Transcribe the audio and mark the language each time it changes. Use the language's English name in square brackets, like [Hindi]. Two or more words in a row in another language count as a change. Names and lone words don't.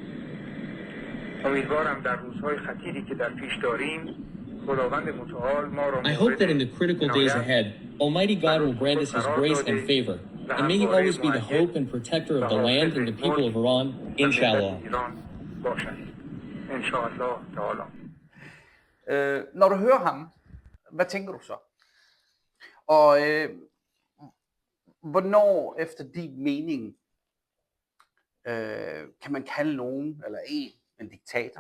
[English] I hope that in the critical days ahead, Almighty God will grant us His grace and favor, and may He always be the hope and protector of the land and the people of Iran, inshallah. [Danish] Når du hører ham, hvad tænker du så? Og hvornår efter din mening kan man kalde nogen eller en diktator?